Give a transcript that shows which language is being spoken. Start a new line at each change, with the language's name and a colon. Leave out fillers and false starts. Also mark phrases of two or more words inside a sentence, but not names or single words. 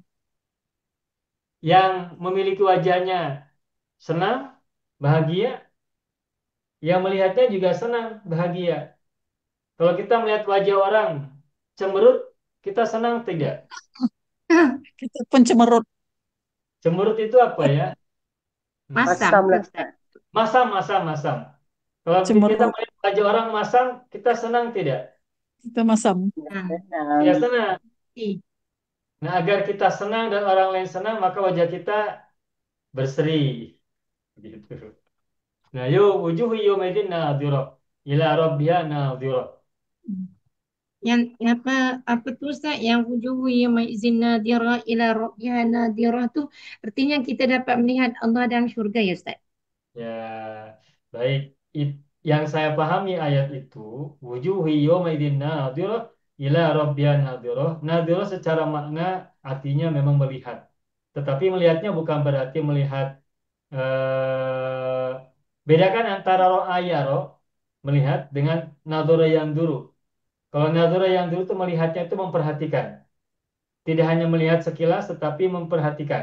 Indonesian: Yang memiliki wajahnya senang, bahagia. Yang melihatnya juga senang, bahagia. Kalau kita melihat wajah orang cemberut, kita senang tidak? Kita pencemerut. Cemberut itu apa ya? Masam Masam tu lah, Ustaz. Ustaz. Masam, masam, masam. Kalau kita Cemerut. melihat wajah orang masam, kita senang tidak? Kita masam. Ya, Ha. senang. Tidak senang. Eh, Nah, agar kita senang dan orang lain senang, maka wajah kita berseri. Gitu. Nah,
Arabic: وجوه يومئذ ناضرة إلى ربها ناظرة.
Indonesian: yang apa tu Ustaz, yang
Arabic: وجوه يومئذ ناضرة إلى ربها ناظرة
Indonesian: tu artinya kita dapat melihat Allah dalam syurga ya Ustaz. Ya, baik. Yang saya pahami ayat itu,
Arabic: وجوه يومئذ ناضرة إلى ربها ناظرة.
Indonesian: Nadhirah secara makna artinya memang melihat. Tetapi melihatnya bukan berarti melihat, eh, bedakan antara ro'aya melihat dengan nadhara yang dulu. Kalau nadhara yang dulu itu melihatnya itu memperhatikan. Tidak hanya melihat sekilas tetapi memperhatikan.